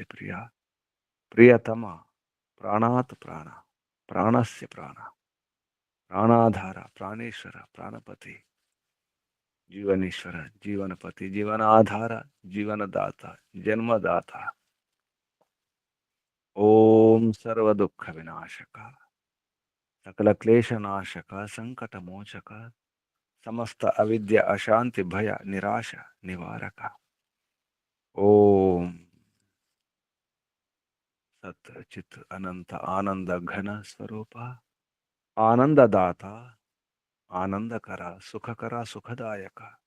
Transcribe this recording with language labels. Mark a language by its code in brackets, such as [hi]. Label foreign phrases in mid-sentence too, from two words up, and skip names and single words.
[sa] प्रिया, प्रियतमा, प्राणात् प्राण, प्राणस्य प्राण, प्राणाधार, प्राणेश्वर, प्राणपति, जीवनेश्वर, जीवनपति, जीवनाधार, जीवनदाता, जन्मदाता, ओम सर्व दुख विनाशक, సకల క్లేశనాశక సంకటమోచక సమస్త అవిద్య అశాంతి భయ నిరాశ నివారక. ఓం సత్ చిత్ అనంత ఆనంద ఘన స్వరూప ఆనందదాత ఆనందకర సుఖకర సుఖదాయక.